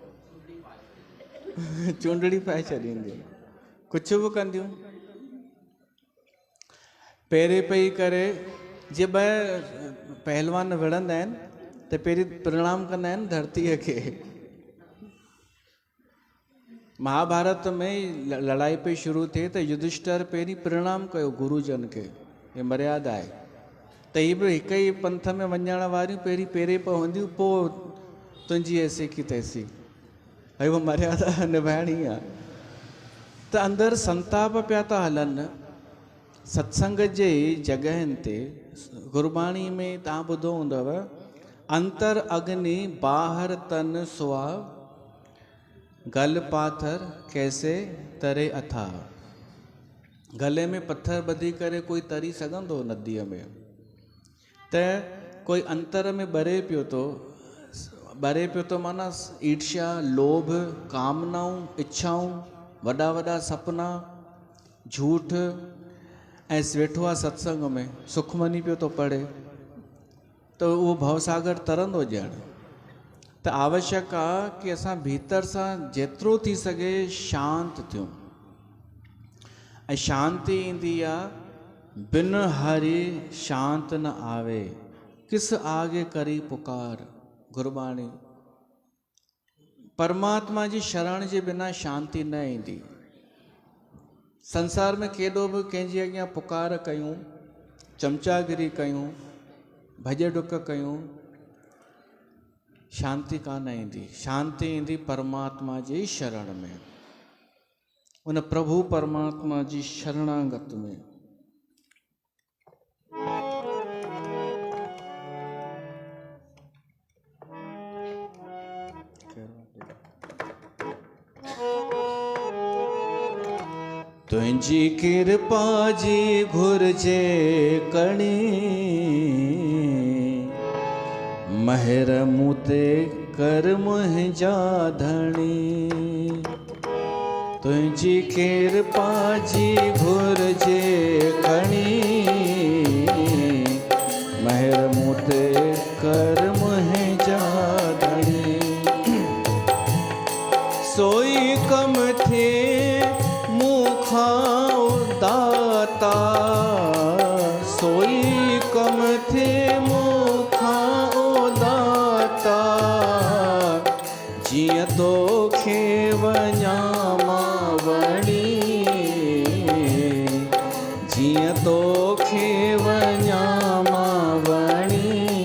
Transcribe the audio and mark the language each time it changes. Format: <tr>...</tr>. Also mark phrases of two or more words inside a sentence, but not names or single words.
<sd>चूंडड़ी पाए छॾींदियूं, कुझु बि कंदियूं। पेरे पई करे, जे ॿ पहलवान विढ़ंदा आहिनि त पहिरीं प्रणाम कंदा आहिनि धरतीअ खे, महाभारत में लड़ाई पे शुरू थिए त युधिष्ठिर पहिरीं प्रणाम कयो गुरुजन खे, हे मर्यादा आहे। त हीअ बि हिक ई पंथ में वञण वारियूं पहिरीं पेरे पवंदियूं, पोइ तुंहिंजी</sd> <hi>ऐसी की तैसी,</hi> <sd>भई उहा मर्यादा निभाइणी आहे। त अंदरि संताप पिया था हलनि सत्संग जे जॻहियुनि ते। गुरबाणी में तव्हां ॿुधो हूंदव,</sd> <pa>ਅੰਤਰ ਅਗਨਿ ਬਾਹਰ ਤਨ ਸੁਆ, ਗਲ ਪਾਥਰ ਕੈਸੇ ਤਰੇ ਅਥਾ।</pa> <sd>गले में पत्थर ॿधी करे कोई तरी सघंदो नदीअ में? त कोई अंतर में ॿरे पियो थो माना ईर्ष्या, लोभ, कामनाऊं, इच्छाऊं, वॾा वॾा सपना, झूठ, ऐं वेठो आहे सत्संग में सुखमनी पियो थो पढ़े, त उहो भवसागर तरंदो ॼण। त आवश्यक आहे कि असां भीतर सां जेतिरो थी सघे शांत थियूं। ऐं शांती ईंदी आहे</sd> <pa>ਬਿਨ ਹਰਿ ਸ਼ਾਂਤ ਨ ਆਵੇ, ਕਿਸ ਆਗੇ ਕਰੀ ਪੁਕਾਰ।</pa> <sd>गुरबाणी, परमात्मा जी शरण जे बिना शांती न ईंदी। संसार में केॾो बि कंहिंजे अॻियां पुकार कयूं, चमचागिरी कयूं, भॼ डुक कयूं, शांती कान ईंदी। शांती ईंदी परमात्मा जी शरण में, उन प्रभु परमात्मा जी शरणागत में। तुंहिंजी कृपा जी घुर्जे कणी, महर मूं ते कर मुंहिंजा धणी। तुंहिंजी कृपा जी घुर्जे कणी, महर मूं ते कर मुंहिंजा धणी। सोई कम थे दाता, सोई कम थे मुखा ओ दाता। जिया तोखे वञा मां वणी, जिया तोखे वञा मां वणी।</sd>